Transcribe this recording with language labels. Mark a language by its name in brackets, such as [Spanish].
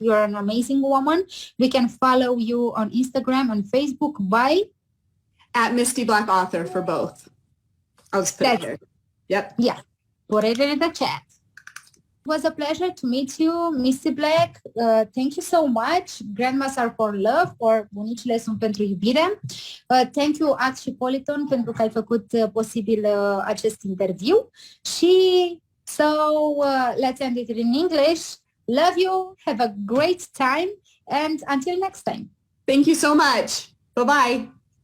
[English] You're an amazing woman. We can follow you on Instagram and Facebook by? @Misty Black Author for both. I'll just put it here. Yep. Yeah, put it in the chat. It was a pleasure to meet you, Misty Black. Thank you so much. Grandmas are for love, or [Romanian] Bunicile sunt pentru iubire. [English] Thank you, [Romanian] Act și Politon, pentru că ai făcut posibil acest interviu. [English] Și so let's end it in English. Love you. Have a great time. And until next time. Thank you so much. Bye-bye.